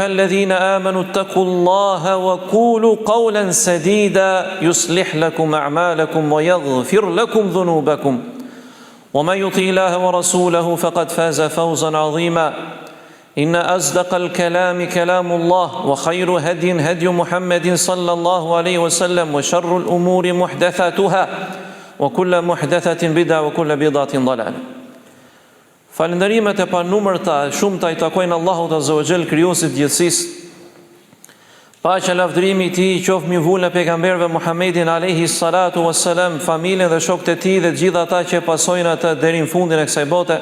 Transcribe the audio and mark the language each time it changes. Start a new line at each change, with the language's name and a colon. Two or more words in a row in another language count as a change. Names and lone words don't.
Arabic: الذين آمنوا اتقوا الله وقولوا قولا سديدا يصلح لكم أعمالكم ويغفر لكم ذنوبكم ومن يطع الله ورسوله فقد فاز فوزا عظيما إن أصدق الكلام كلام الله وخير هدي محمد صلى الله عليه وسلم وشر الأمور محدثاتها وكل محدثة بدعة وكل بدعة ضلالة.
Albanian: Falënderimet e panumërta shumëta I takojnë Allahut
Arabic: عز وجل,
Albanian: krijuesit të gjithësisë. Paqja lavdërimi I Tij qoftë mbi vullën e pejgamberëve Muhammedin
Arabic: عليه الصلاة والسلام,
Albanian: familjen dhe shokët e tij dhe të gjithë ata që pasojnë atë deri në fundin e kësaj bote.